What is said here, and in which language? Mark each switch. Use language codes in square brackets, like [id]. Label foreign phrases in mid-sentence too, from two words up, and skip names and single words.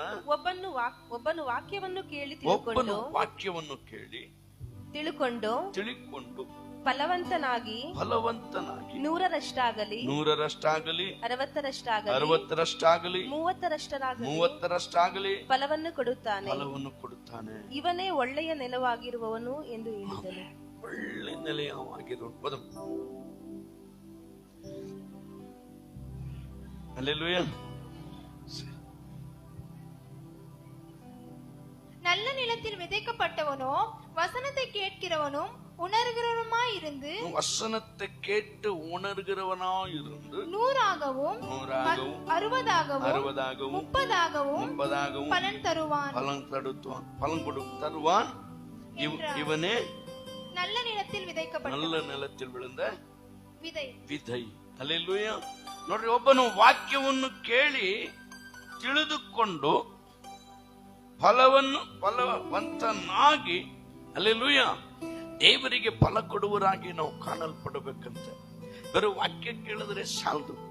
[kn] ಒಬ್ಬನು ವಾಕ್ಯವನ್ನು ಕೇಳಿ ತಿಳುಕೊಂಡು ಫಲವಂತನಾಗಿ 100ರಷ್ಟಾಗಲಿ 60ರಷ್ಟಾಗಲಿ 30ರಷ್ಟಾಗಲಿ ಫಲವನ್ನು ಕೊಡುತ್ತಾನೆ. ಇವನೇ ಒಳ್ಳೆಯ ನೆಲವಾಗಿರುವವನು ಎಂದು ಹೇಳಿದನು. ಒಳ್ಳೆ ನೆಲೆಯವಾಗಿರುವುದು. ಹಲ್ಲೆಲೂಯಾ. [ta] நல்ல நிலத்தில் விதைக்கப்பட்டவனோ வசனத்தை கேட்கிறவனும் உணர்கிறவனுமாயிருந்து வசனத்தை கேட்டு உணர்கிறவனாயிருந்து 100ஆகவும் 60ஆகவும் 30ஆகவும் பலன் தருவான். இவனே நல்ல நிலத்தில் விதைக்கப்பட்ட, நல்ல நிலத்தில் விழுந்த விதை. [kn] ಹಲ್ಲೆಲೂಯಾ. ನೋಡ್ರಿ, ಒಬ್ಬನು ವಾಕ್ಯವನ್ನು ಕೇಳಿ ತಿಳಿದುಕೊಂಡು ಫಲವಂತನಾಗಿ, ಹಲ್ಲೆಲೂಯಾ, ದೇವರಿಗೆ ಫಲ ಕೊಡುವರಾಗಿ ನಾವು ಕಾಣಲ್ಪಡಬೇಕಂತ. ಬರೀ ವಾಕ್ಯ ಕೇಳಿದ್ರೆ ಸಾಲದು.